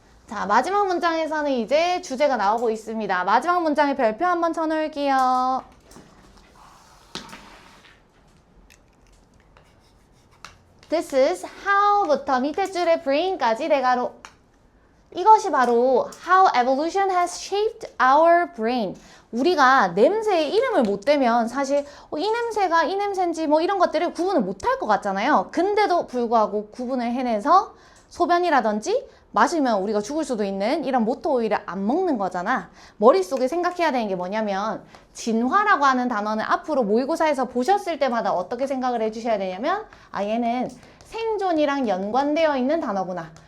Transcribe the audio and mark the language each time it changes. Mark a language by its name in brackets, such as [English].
[Korean] 자, 마지막 문장에서는 이제 주제가 나오고 있습니다. 마지막 문장에 별표 한번 쳐놓을게요. [English] This is how [Korean] 부터 밑에 줄에 brain까지 대가로. 이것이 바로 [English] how evolution has shaped our brain. [Korean] 우리가 냄새에 이름을 못 대면 사실 이 냄새가 이 냄새인지 뭐 이런 것들을 구분을 못할 것 같잖아요. 근데도 불구하고 구분을 해내서 소변이라든지 마시면 우리가 죽을 수도 있는 이런 모터 오일을 안 먹는 거잖아. 머릿속에 생각해야 되는 게 뭐냐면 진화라고 하는 단어는 앞으로 모의고사에서 보셨을 때마다 어떻게 생각을 해주셔야 되냐면 얘는 생존이랑 연관되어 있는 단어구나.